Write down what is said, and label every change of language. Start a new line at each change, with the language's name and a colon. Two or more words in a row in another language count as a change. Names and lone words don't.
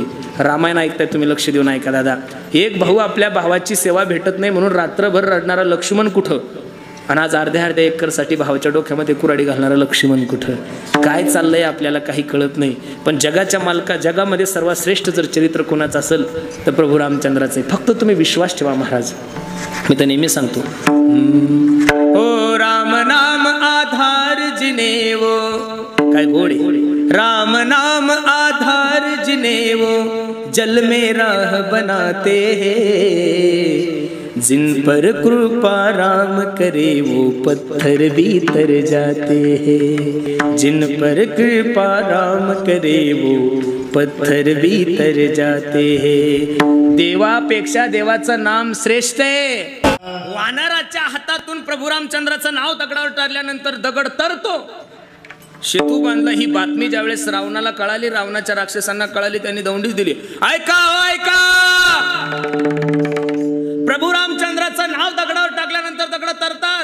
Marathi: रामायण ऐकताय तुम्ही, लक्ष देऊन ऐका दादा. एक भाऊ आपल्या भावाची सेवा भेटत नाही म्हणून रात्रभर रडणारा लक्ष्मण कुठं, आणि आज अर्ध्या एकरसाठी भावाच्या डोक्यामध्ये कुऱ्हाडी घालणारा लक्ष्मण कुठं. काय चाललंय आपल्याला काही कळत नाही. पण जगामध्ये सर्वात श्रेष्ठ जर चरित्र कोणाचं असेल तर प्रभू रामचंद्राचं आहे. फक्त तुम्ही विश्वास ठेवा महाराज. मी तर नेहमी सांगतो,
Hindi: ओ राम नाम आधार जिनेवो,
Marathi: काय गोड आहे.
Hindi: राम नाम आधार जिनेवो जल में राह बनाते हैं, जिन पर कृपा राम करे वो पत्थर भी तर जाते हैं, जिन पर कृपा राम करे वो पत्थर भी तर जाते हैं.
Marathi: देवापेक्षा देवाचं नाम श्रेष्ठ आहे. वानराच्या हातातून प्रभू रामचंद्राचं नाव दगडावर टारल्यानंतर दगड तरतो. शेतू बांधला ही बातमी ज्यावेळेस रावणाला कळाली, रावणाच्या राक्षसांना कळाली, त्यांनी दौंडीच दिली. ऐका ऐका, प्रभू रामचंद्राचं नाव दगडावर टाकल्यानंतर दगड तरतात.